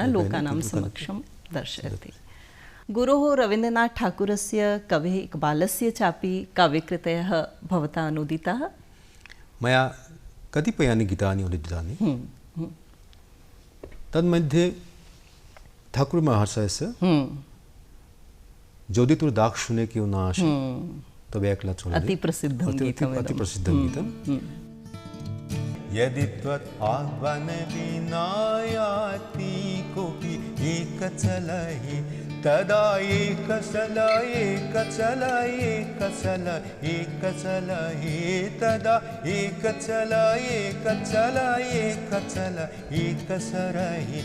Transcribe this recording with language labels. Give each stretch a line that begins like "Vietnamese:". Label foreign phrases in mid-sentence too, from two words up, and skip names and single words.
Sanskrit: लोकानां समक्षं दर्शयति। गुरोः रवीन्द्रनाथ ठाकुरस्य कवेः इक्बालस्य चापि काव्यकृतयः भवता अनुदिताः? मया कतिपयानि गीतानि अनुदितानि। तन्मध्ये ठाकुरमहाशयस्य
Bangla: যদি তোর ডাক শুনে কেউ না আসে তবে একলা চলে
Sanskrit: অতি প্রসিদ্ধম গীতম। यदि त्वत् आह्वाने विनायाति कोऽपि एक चलहि तदा एक चलहि तदा एक सरहि।